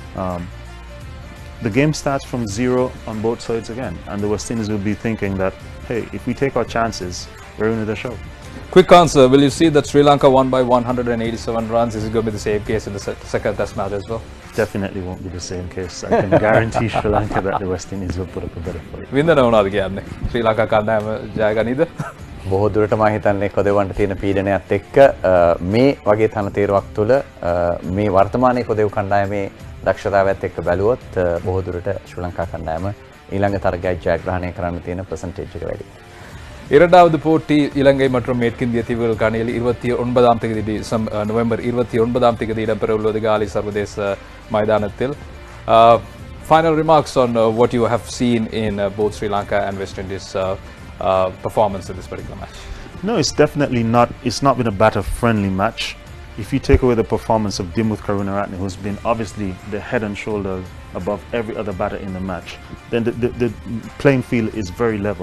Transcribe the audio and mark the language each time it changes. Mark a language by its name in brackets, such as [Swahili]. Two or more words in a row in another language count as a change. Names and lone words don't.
[English] The game starts from zero on both sides again, and the West Indies will be thinking that, hey, if we take our chances, we're into the show. Quick answer, will you see that Sri Lanka won by 187 runs? Is it going to be the same case in the second test match as well? Definitely won't be the same case. I can guarantee Sri Lanka that the West Indies will put up a better fight. [Sinhala] වින්දන වුණාද කියන්නේ? ශ්‍රී ලංකා කණ්ඩායම ජයගනීද? බොහෝ දුරට මම හිතන්නේ කොදෙවන්ට තියෙන පීඩනයත් එක්ක මේ වගේ තනතේරුවක් තුළ මේ වර්තමානයේ කොදෙව් කණ්ඩායමේ දක්ෂතාවයත් එක්ක බැලුවොත් බොහෝ දුරට ශ්‍රී ලංකා කණ්ඩායම ඊළඟ තරගය ජයග්‍රහණය කරන්න තියෙන percentage එක වැඩි. [Tamil] இரண்டாவது போட்டி இலங்கை மற்றும் மேற்கிந்திய தீவுகளுக்கு அணியில் 29ஆம் தேதி நவம்பர் 29ஆம் தேதி இடம்பெற உள்ளது காலி சர்வதேச மைதானத்தில். [English] Final remarks on what you have seen in both Sri Lanka and West Indies performance in this particular match. No, it's definitely not. It's not been a batter-friendly match. If you take away the performance of Dimuth Karunaratne, who's been obviously the head and shoulders above every other batter in the match, then the playing field is very level.